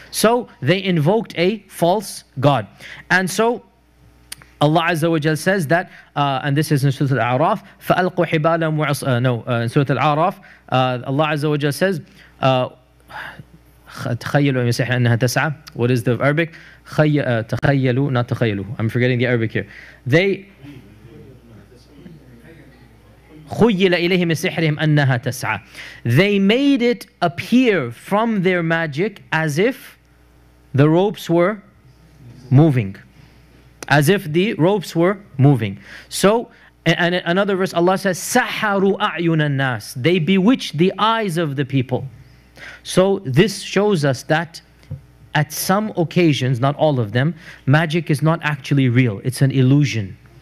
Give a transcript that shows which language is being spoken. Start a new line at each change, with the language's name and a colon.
English: So they invoked a false god. And so Allah Azza wa Jal says that, and this is in Surah Al-A'raf,
Arabic: فَأَلْقُوا حِبَالَهُمْ
English: in Surah Al-A'raf, Allah Azza wa Jal says,
Arabic: تخيلوا يسيح أنها تسعى.
English: What is the Arabic?
Arabic: تخيلوا, not تخيلوا.
English: I'm forgetting the Arabic here. They
Arabic: خُيِّلَ إِلَيْهِمْ سِحْرِهِمْ أَنَّهَا تَسْعَى.
English: They made it appear from their magic as if the ropes were moving. As if the ropes were moving. So, and another verse, Allah says,
Arabic: سَحَرُوا أَعْيُنَ النَّاسِ.
English: They bewitched the eyes of the people. So this shows us that at some occasions, not all of them, magic is not actually real. It's an illusion.